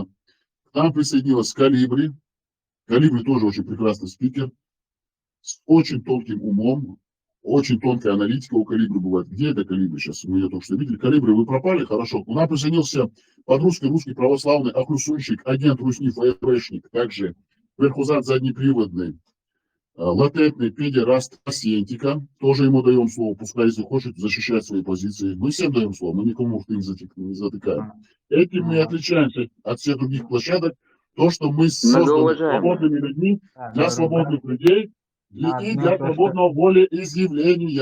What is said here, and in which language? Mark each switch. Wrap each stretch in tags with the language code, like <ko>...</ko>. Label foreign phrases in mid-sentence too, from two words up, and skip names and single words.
<ru>К нам присоединилась Калибри. Калибри тоже очень прекрасный спикер, с очень тонким умом, очень тонкая аналитика у Калибри бывает. Где это Калибри сейчас? Мы ее только что видели. Калибри, вы пропали? Хорошо. У нас присоединился подрусский православный Ахлюсунчик, агент Русни, ФСБшник, также верхузат заднеприводный, латентный педераст Асьентика. Тоже ему даем слово, пускай, если хочет, защищать свои позиции. Мы всем даем слово, мы никому рты не затыкаем. Этим мы отличаемся от всех других площадок. То, что мы созданы свободными людьми, для свободных людей, и для свободного волеизъявления.</ru>